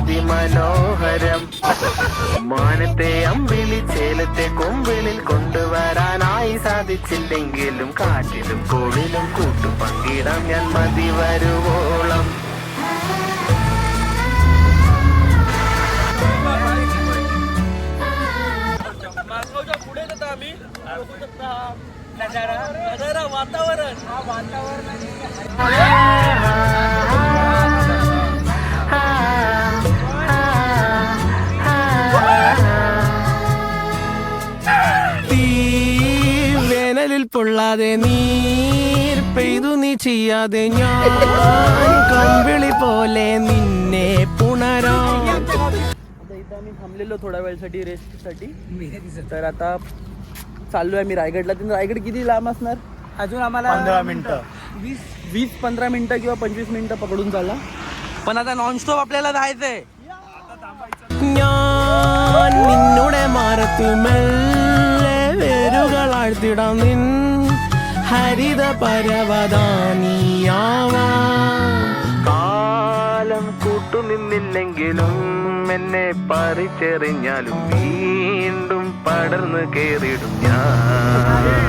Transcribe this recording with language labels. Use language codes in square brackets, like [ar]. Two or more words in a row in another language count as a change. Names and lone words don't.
[ml] അതിമനോഹരം മാനത്തെ അമ്പിളി ചേലത്തെ കൊമ്പിളിൽ കൊണ്ടുവരാനായി സാധിച്ചില്ലെങ്കിലും കാറ്റിലും കോളിലും കൂട്ടു പങ്കിടാം ഞാൻ മതി വരുവോളം. [mr] पुढे जाता आम्ही बघू शकता नजारा वातावरण हा वातावरण [ml] വേനലിൽ പൊള്ളാതെ നീർ പെയ്തു നീ ചെയ്യാതെ ഞാൻ കമ്പിളി പോലെ നിന്നെ പുണരാം. [mr] आता इथं आम्ही थांबलेलो थोड्या वेळसाठी रेस्टसाठी तर आता चाललो आहे मी रायगडला. तर रायगड किती लांब असणार? अजून आम्हाला 15 मिनिटं 20-15 मिनिटं किंवा 25 मिनिटं पकडून चालला. पण आता नॉनस्टॉप आपल्याला जायचंय. [ml] ഞാൻ നിന്നുടെ മാറത്തു മെല്ലെ വേരുകളാഴ്ത്തിടാം നിൻ ഹരിത പരവതാനിയാവാം. കാലം കൂട്ടുനിന്നില്ലെങ്കിലും എന്നെ പറിച്ചെറിഞ്ഞാലും വീണ്ടും പടർന്നു കേറിടും ഞാൻ.